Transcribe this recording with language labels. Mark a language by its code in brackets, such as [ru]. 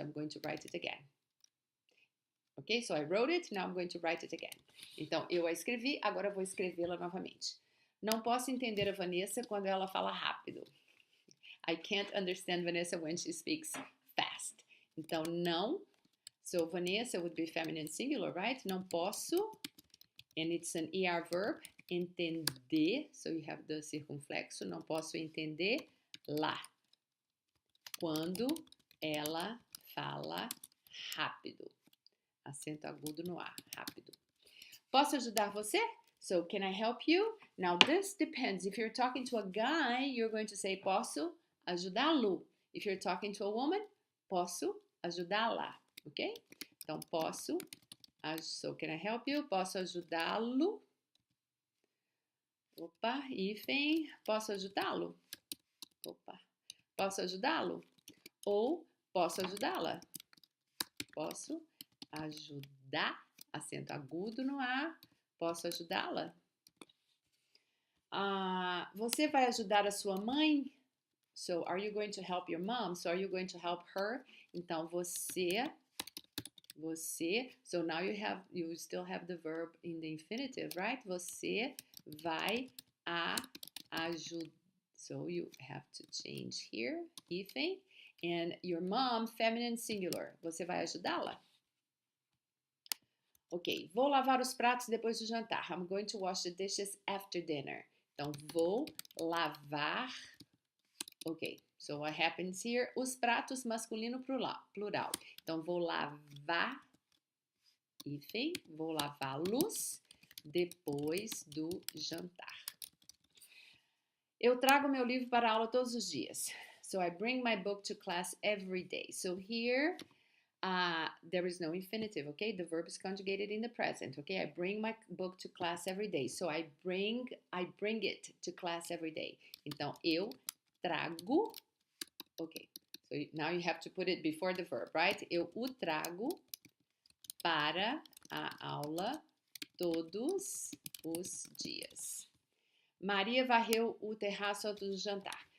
[en] I'm going to write it again. Ok? So I wrote it, now I'm going to write it again. [pt] Então, eu a escrevi, agora eu vou escrevê-la novamente. Não posso entender a Vanessa quando ela fala rápido. [en] I can't understand Vanessa when she speaks fast. [pt] Então, não. [en] So, Vanessa would be feminine singular, right? [pt] Não posso. [en] And it's an ER verb. [pt] Entender. [en] So, you have the circunflexo. [pt] Não posso entender lá. Quando ela fala rápido. Acento agudo no A, rápido. Posso ajudar você? [en] So, can I help you? Now, this depends. If you're talking to a guy, you're going to say, [pt] posso ajudá-lo. [en] If you're talking to a woman, [pt] posso ajudá-la. [en] Ok? [pt] Então, posso. [en] So, can I help you? [pt] Posso ajudá-lo? Opa, hífen. Posso ajudá-lo? Opa. Posso ajudá-lo? Ou posso ajudá-la? Posso ajudar, acento agudo no A. Posso ajudá-la? Você vai ajudar a sua mãe? [en] So, are you going to help your mom? So, are you going to help her? [pt] Então, você. [en] So, now you still have the verb in the infinitive, right? [pt] Você vai ajudar. [en] So, you have to change here, hífen. And your mom, feminine singular. [pt] Você vai ajudá-la? Ok, vou lavar os pratos depois do jantar. [en] I'm going to wash the dishes after dinner. [pt] Então, vou lavar. [en] Ok, so what happens here? [pt] Os pratos masculino plural. Então, vou lavar. Hífen, vou lavá-los depois do jantar. Eu trago meu livro para a aula todos os dias. [en] So, I bring my book to class every day. So, here, there is no infinitive, okay? The verb is conjugated in the present, okay? I bring my book to class every day. So, I bring it to class every day. [pt] Então, eu trago, okay. [en] So, now you have to put it before the verb, right? [pt] Eu o trago para a aula todos os dias. Maria varreu o terraço antes do jantar.